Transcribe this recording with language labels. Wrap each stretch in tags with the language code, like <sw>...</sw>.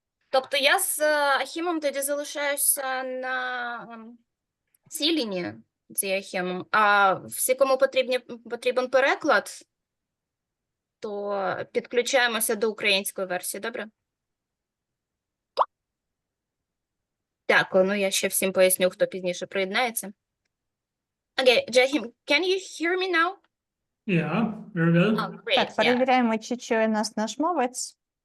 <uk>Тобто я з Ахімом тоді залишаюся на цій лінії з Ахімом, а всі, кому потрібен переклад, то підключаємося до української версії, добре? Дякую, ну я ще всім поясню, хто пізніше приєднається.</uk> <en>Окей, Joachim, can you hear me now? Yeah, very well. Oh, great,</en> <uk>Так,</uk> <en>yeah.</en> <uk>перевіряємо, чи чує нас наш мовець.</uk>